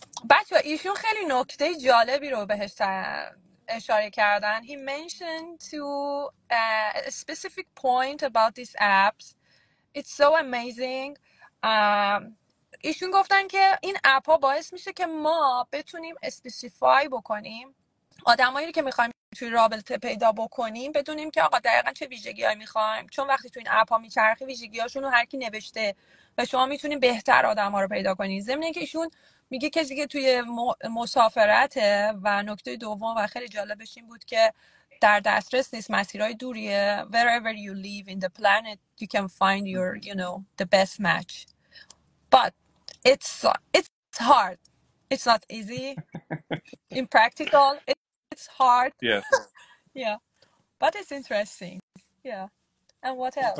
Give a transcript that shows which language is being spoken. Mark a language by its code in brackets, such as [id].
[fa] بچه ایشون خیلی نکته جالبی رو بهش اشاره کردن. [en] He mentioned to a specific point about these apps. It's so amazing. [fa] ایشون گفتن که این اپ ها باعث میشه که ما بتونیم اسپسیفای بکنیم آدمایی که میخوایم توی رابطه پیدا بکنیم، بدونیم که آقا دقیقا چه ویژگی‌هایی میخوایم، چون وقتی توی این اپ‌ها میچرخی ویژگی‌هاشون رو هر کی نوشته و شما میتونین بهتر آدم‌ها رو پیدا کنین. ضمن اینکه ایشون میگه کسی که توی مسافرته و نکته دوم و خیلی جالبش این بود که در دسترس نیست، مسیرهای دوریه. [en] Wherever you live in the planet you can find your the best match, but it's hard, it's not easy in practical. It's hard. Yeah. Yeah, but it's interesting. Yeah. And what else?